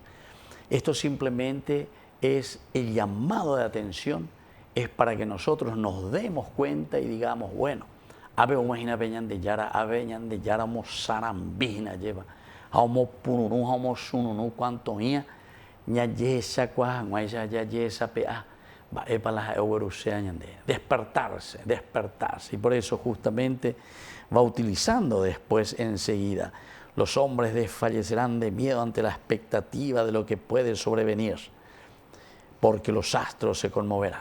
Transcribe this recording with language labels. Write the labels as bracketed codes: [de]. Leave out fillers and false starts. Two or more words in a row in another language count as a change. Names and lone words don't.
[es] Esto simplemente es el llamado de atención, es para que nosotros nos demos cuenta y digamos, bueno, abe umajina peñan de yara, abeñan de yara mo sarambina lleva, amo pununu, amo sununu, cuanto mía, ñayesa cuajan, guaysa yayesa pea, va para las euruseañan de despertarse, despertarse. Y por eso justamente va utilizando después enseguida. Los hombres desfallecerán de miedo ante la expectativa de lo que puede sobrevenir, porque los astros se conmoverán.